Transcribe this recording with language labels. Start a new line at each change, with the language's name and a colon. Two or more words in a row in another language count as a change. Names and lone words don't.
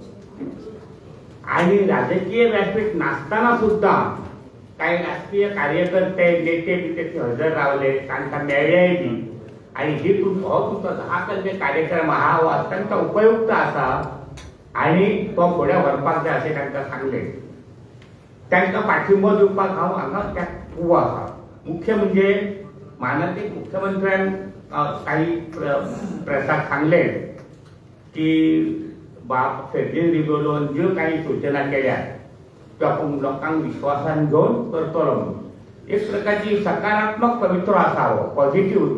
Marathi: आणि राजकीय व्यासपीठ नसताना सुद्धा काही राजकीय कार्यकर्ते नेते तिथे हजर रावले, त्यांना मेळ्ळी आणि ही तुमचा 10 कलमी कार्यक्रम हा अत्यंत उपयुक्त असा आणि तो पुढे व्हरपाक जाय असे त्यांना सांगले.
Konkani: त्यांना पाठिंबा दिवपाक हांव हांगा त्यात उबो आसा.
Marathi: मुख्य म्हणजे माननीय मुख्यमंत्र्यान काही प्रसाद सांगले की बाप फेर्जेन रिबेलोन ज्यो काही सूचना केल्या त्यो आपण लोकांक विश्वासान घेऊन करतलो म्हणून एक प्रकारची सकारात्मक पवित्र असावं, पॉझिटिव्ह.